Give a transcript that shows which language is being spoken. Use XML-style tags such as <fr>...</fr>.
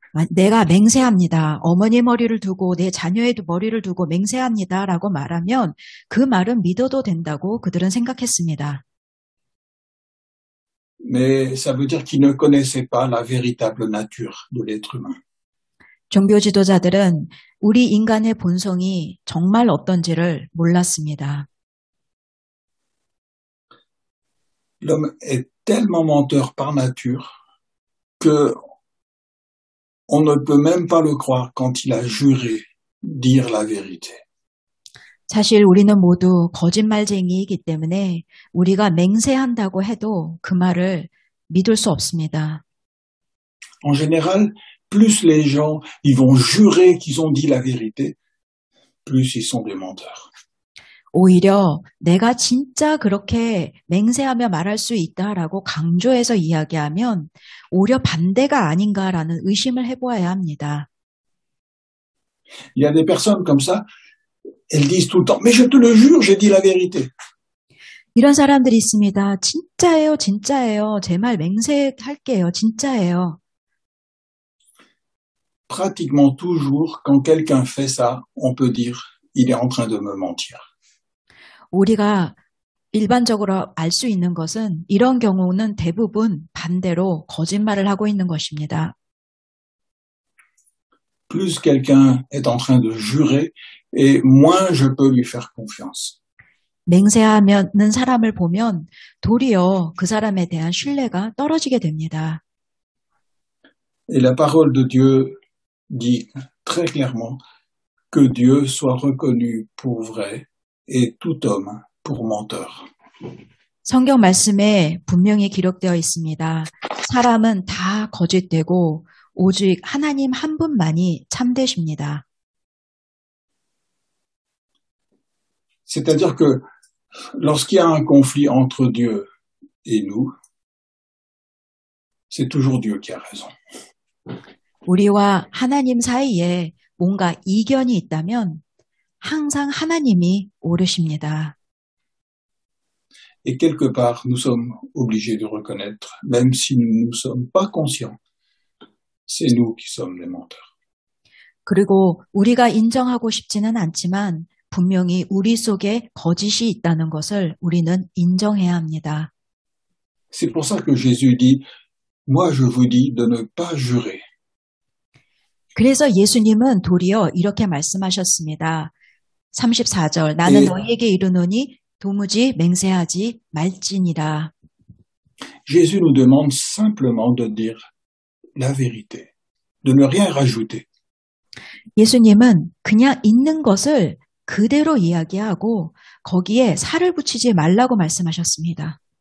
<ko>내가 맹세합니다. 어머니 머리를 두고 내 자녀의 머리를 두고 맹세합니다라고 말하면 그 말은 믿어도 된다고 그들은 생각했습니다.</ko> <fr>Mais ça veut dire qu'ils ne connaissaient pas la véritable nature de l'être humain.</fr> <ko>종교 지도자들은 우리 인간의 본성이 정말 어떤지를 몰랐습니다.</ko> <fr>L'homme est tellement menteur par nature que on ne peut même pas le croire quand il a juré dire la vérité.</fr> <ko>사실 우리는 모두 거짓말쟁이이기 때문에 우리가 맹세한다고 해도 그 말을 믿을 수 없습니다.</ko> <fr>En général, plus les gens ils vont jurer qu'ils ont dit la vérité, plus ils sont des menteurs.</fr> <ko>오히려 내가 진짜 그렇게 맹세하며 말할 수 있다라고 강조해서 이야기하면 오히려 반대가 아닌가라는 의심을 해보아야 합니다.</ko> <fr>Il y a des personnes comme ça, elles disent tout le temps, mais je te le jure, j'ai dit la vérité.</fr> <ko>이런 사람들이 있습니다. 진짜예요, 진짜예요. 제 말 맹세할게요, 진짜예요.</ko> <fr>Pratiquement toujours, quand quelqu'un fait ça, on peut dire, il est en train de me mentir.</fr> <ko>우리가 일반적으로 알 수 있는 것은 이런 경우는 대부분 반대로 거짓말을 하고 있는 것입니다.</ko> <fr>Plus quelqu'un est en train de jurer, et moins je peux lui faire confiance.</fr> <ko>맹세하는 사람을 보면 도리어 그 사람에 대한 신뢰가 떨어지게 됩니다.</ko> <fr>Et la parole de Dieu dit très clairement que Dieu soit reconnu pour vrai et tout homme pour menteur.</fr> <ko>성경 말씀에 분명히 기록되어 있습니다. 사람은 다 거짓되고 오직 하나님 한 분만이 참되십니다.</ko> <fr>C'est-à-dire que lorsqu'il y a un conflit entre Dieu et nous, c'est toujours Dieu qui a raison.</fr> <ko>우리와 하나님 사이에 뭔가 이견이 있다면 항상 하나님이 옳으십니다.</ko> <fr>Et quelque part, nous sommes obligés de reconnaître, même si nous ne sommes pas conscients, c'est nous qui sommes les menteurs.</fr> <ko>그리고 우리가 인정하고 싶지는 않지만 분명히 우리 속에 거짓이 있다는 것을 우리는 인정해야 합니다.</ko> <fr>C'est pour ça que Jésus dit, moi je vous dis de ne pas jurer.</fr> <ko>그래서 예수님은 도리어 이렇게 말씀하셨습니다. 34절 나는 너희에게 이르노니 도무지 맹세하지 말지니라.</ko> <fr>Jésus nous demande simplement de dire la vérité, de ne rien rajouter.</fr> <ko>예수님은 그냥 있는 것을 그대로 이야기하고 거기에 살을 붙이지 말라고 말씀하셨습니다.</ko>